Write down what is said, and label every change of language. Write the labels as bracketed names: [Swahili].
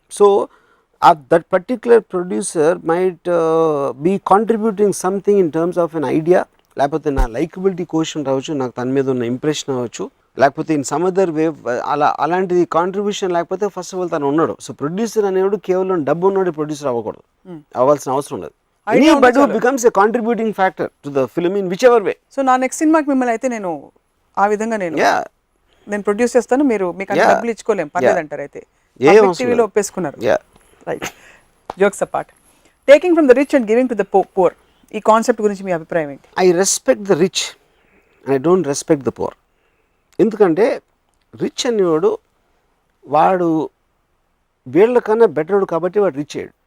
[English] so that particular producer might be contributing something in terms of an idea, [Telugu] లేకపోతే నా likeability question రావచ్చు, నాకు తన మీద ఉన్న ఇంప్రెషన్ అవ్వచ్చు, లేకపోతే [English] in some other way [Telugu] అలాంటిది కాంట్రిబ్యూషన్ లేకపోతే [English] first of all [Telugu] తను ఉన్నాడు. సో ప్రొడ్యూసర్ అనేవాడు కేవలం డబ్బు ఉన్నవాడు ప్రొడ్యూసర్ అవ్వకూడదు, అవ్వాల్సిన అవసరం లేదు. [English] Anybody who becomes a contributing factor to the film in whichever way. [Telugu] So నా నెక్స్ట్ సినిమాకి మిమ్మల్ని అయితే నేను ఆ విధంగా నేను ప్రొడ్యూస్ చేస్తాను, మీరు మీకు అన్ని డబ్బులు ఇచ్చుకోలేం పర్లేదు అంటారు. అయితే టీవీలో ఒప్పేసుకున్నారు. [English] right, jokes apart, taking from the rich and giving to the poor, [Telugu] ఈ కాన్సెప్ట్ గురించి మీ అభిప్రాయం ఏంటి? [English] I respect the rich and I don't respect the poor. [Telugu] ఎందుకంటే రిచ్ అనేవాడు వాడు వీళ్ళకన్నా బెటర్డు కాబట్టి వాడు రిచ్ అయ్యాడు.